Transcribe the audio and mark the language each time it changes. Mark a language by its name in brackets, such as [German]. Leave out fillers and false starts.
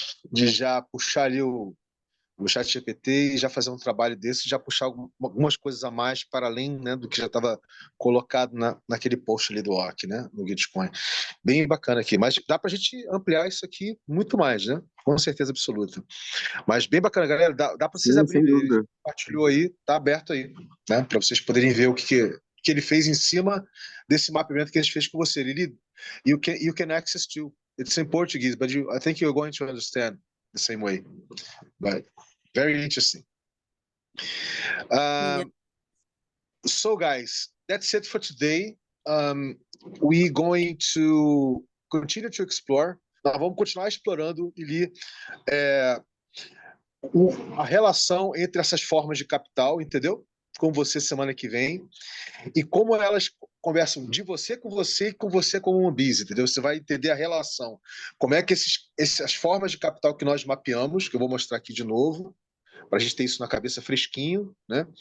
[Portuguese] De já puxar ali o chat GPT e já fazer um trabalho desse, já puxar algumas coisas a mais para além, né, do que já estava colocado naquele post ali do OC, né, no Gitcoin. Bem bacana aqui, mas dá para a gente ampliar isso aqui muito mais, né? Com certeza absoluta. Mas bem bacana, galera, dá para vocês Sim, sem abrirem, ele dúvida. compartilhou aí, tá aberto aí, né, para vocês poderem ver o que ele fez em cima desse mapeamento que a gente fez com você. [English] Lili, you can access to, it's in Portuguese, but I think you're going to understand the same way. But very interesting. Yeah. So, guys, that's it for today. We're going to continue to explore. [Portuguese] Nós vamos continuar explorando, Lili, a relação entre essas formas de capital, entendeu? Com você semana que vem. E como elas conversam de você e com você como um bis, entendeu? Você vai entender a relação. Como é que essas formas de capital que nós mapeamos, que eu vou mostrar aqui de novo, para a gente ter isso na cabeça fresquinho, né?